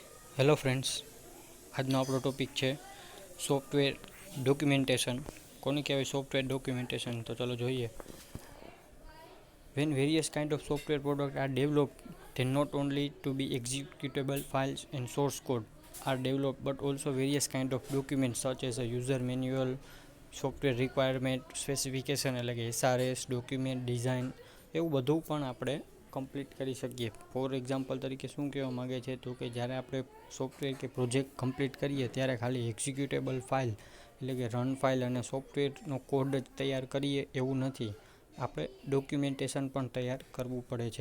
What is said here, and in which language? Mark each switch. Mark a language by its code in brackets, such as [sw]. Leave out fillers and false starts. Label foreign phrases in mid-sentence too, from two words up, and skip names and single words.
[en] Hello friends, [gu] આજનો આપણો ટોપિક છે [en] software documentation. [gu] કોને કહેવાય [en] software documentation? [gu] તો ચલો જોઈએ. [en] When various kind of software products are developed, they not only to be executable files and source code are developed, but also various kind of documents such as a user manual, software requirement specification [gu] એટલે કે [en] SRS, document design, [gu] એવું બધું પણ આપણે કમ્પ્લીટ કરી શકીએ. [en] for example [gu] તરીકે શું કહેવા માગે છે તો કે જ્યારે આપણે સોફ્ટવેર કે પ્રોજેક્ટ કમ્પ્લીટ કરીએ ત્યારે ખાલી [en] executable file [gu] એટલે કે [en] run file [gu] અને સોફ્ટવેરનો કોડ જ તૈયાર કરીએ એવું નથી. આપણે ડોક્યુમેન્ટેશન પણ તૈયાર કરવું પડે છે.